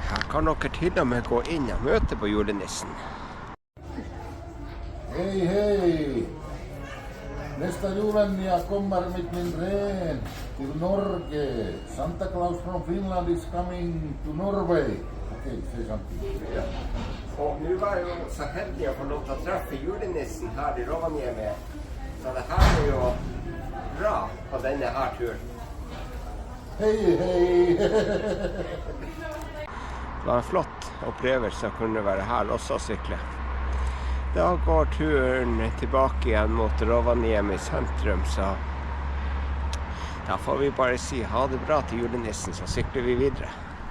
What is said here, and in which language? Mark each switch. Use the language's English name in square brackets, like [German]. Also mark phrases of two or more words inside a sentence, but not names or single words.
[Norwegian] kan dere til og med gå inn og møte på julenissen. Hei, hei! [Swedish] Nästa julen jag kommer med min ren till Norge. [English] Santa Claus from Finland is coming to Norway. [Swedish] Okej, säg samtidigt. Ja. Och nu var jag så heldig att få lov att träffa julenissen här i Rovaniemi. Så det här är ju bra på denne här turen. [Norwegian] Hei, hei! Det var en flott opplevelse å kunne være her også og sykle. Da går turen tilbake igjen mot Rovaniemi sentrum, så da får vi bare si ha det bra til julenissen, så sykler vi videre.